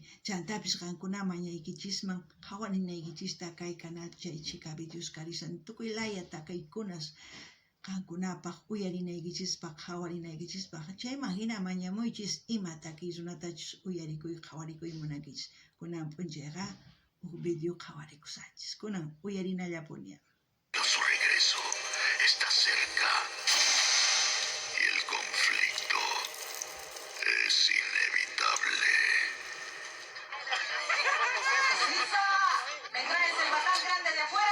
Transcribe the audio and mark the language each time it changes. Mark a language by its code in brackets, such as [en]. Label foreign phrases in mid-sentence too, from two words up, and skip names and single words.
[qu] Chantapis qankuna mañaykichisman qawarinaykichista kay canal chay Chica Videos karisan tukuy laya takaykunas qankunapaq uyarinaykichispaq qawarinaykichispaq chayman hina mañamuychis ima takiy runatachus uyarikuy qawarikuy munankichis kunan p'unchayqa video qawarikusachis kunan uyarinallapuni. [es] Su regreso está cerca y el conflicto es inevitable. ¡Hija! ¿Me traes el batán grande de afuera?